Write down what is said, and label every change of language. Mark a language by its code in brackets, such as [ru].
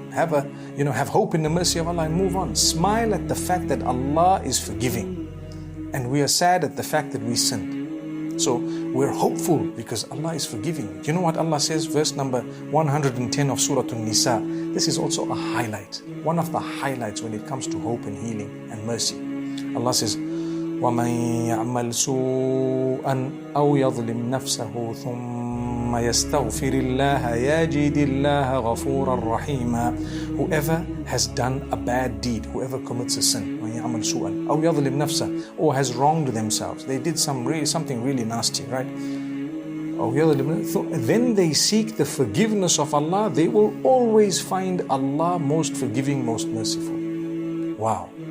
[en] Have hope in the mercy of Allah and move on. Smile at the fact that Allah is forgiving. And we are sad at the fact that we sinned. So we're hopeful because Allah is forgiving. You know what Allah says? Verse number 110 of Surah An-Nisa. This is also a highlight. One of the highlights when it comes to hope and healing and mercy. Allah says, [ar] وَمَنْ يَعْمَلْ سُوءًا أَوْ يَظْلِمْ نَفْسَهُ ثُمَّ يَسْتَغْفِرِ اللَّهَ يَجِدِ اللَّهَ غَفُورًا رَحِيمًا. [en] Whoever has done a bad deed, whoever commits a sin, [ar] وَمَنْ يَعْمَلْ سُوءًا أَوْ يَظْلِمْ نَفْسَهُ, [en] or has wronged themselves, they did something really nasty, right? Then they seek the forgiveness of Allah, they will always find Allah most forgiving, most merciful. Wow.